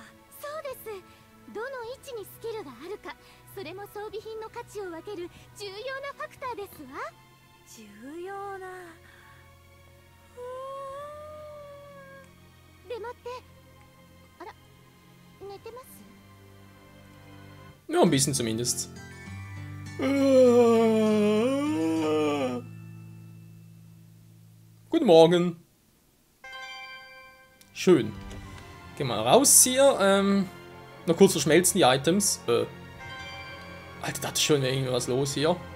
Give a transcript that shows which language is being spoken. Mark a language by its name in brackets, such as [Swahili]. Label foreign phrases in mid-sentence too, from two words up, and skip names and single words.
[Japanese] そうです。どの位置にスキルがあるか、それも装備品の価値を分ける重要なファクターですわ。重要な。でもって、あら、寝てます？ [German] Ja, ein bisschen zumindest. Guten Morgen. Schön. Gehen wir raus hier. Noch kurz verschmelzen die Items. Alter, da ist schon irgendwas los hier.